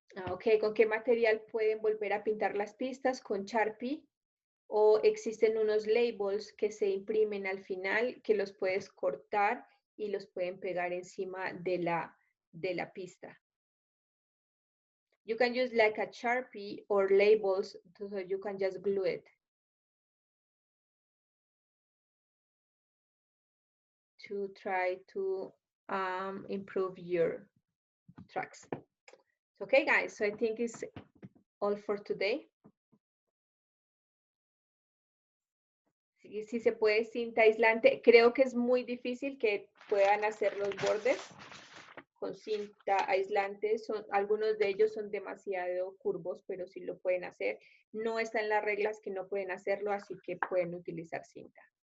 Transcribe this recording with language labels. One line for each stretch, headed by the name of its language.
Spanish: Ok, ¿con qué material pueden volver a pintar las pistas? ¿Con Sharpie? ¿O existen unos labels que se imprimen al final que los puedes cortar y los pueden pegar encima de la pista?
English: You can use like a Sharpie or labels, so you can just glue it. To try to improve your tracks. Okay, guys, so I think it's all for today.
Spanish: Si se puede cinta aislante, creo que es muy difícil que puedan hacer los bordes con cinta aislante. Algunos de ellos son demasiado curvos, pero sí lo pueden hacer. No está en las reglas que no pueden hacerlo, así que pueden utilizar cinta.